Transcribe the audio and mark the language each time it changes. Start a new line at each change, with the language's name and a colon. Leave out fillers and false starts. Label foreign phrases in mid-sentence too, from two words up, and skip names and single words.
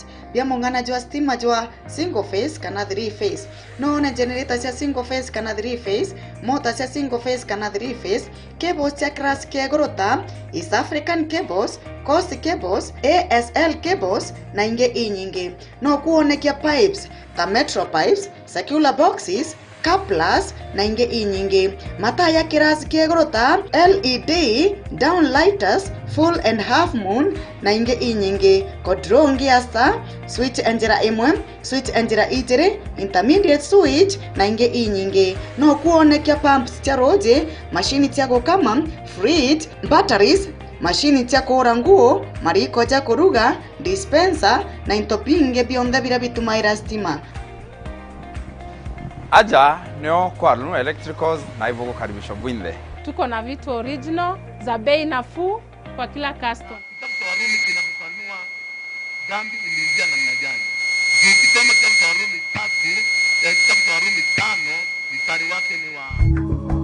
Meru: Vya mungana jwa stima jwa
English: single phase
Meru: kana
English: 3 phase.
Meru: Noona generator cia
English: single phase
Meru: kana
English: 3 phase,
Meru: motor cia
English: single phase
Meru: kana
English: 3 phase,
Meru: cables cia class kiegorota, East African cables, Coast cables, ASL cables na inge inyingi. No kuonekia pipes ta
English: metro pipes, circular boxes,
Meru: Plus na inge inyingi. Mataa ya kirasi kiegorota
English: LED downlighters full and half moon
Meru: na inge inyingi. Kodrongi asta switch enjera imwe, switch enjera ijere,
English: intermediate switch
Meru: na inge inyingi. No kuonekia pumps cha roje, mashini cia gukama, fridge, batteries, mashini cia kuura nguo, mariko ja kuruga, dispenser na into binge bionthe bira bitumaira stima. Aja neo kwa Runu Electricals
Swahili: na hivyo kukaribishwa
Meru: Bwinde.
Swahili: Tuko na vitu original za bei nafuu kwa kila customer. Kitabu cha Warumi kinafafanua dhambi iliingia namna gani. Ukisoma kitabu cha Warumi 3, kitabu cha Warumi 5, mstari wake ni wa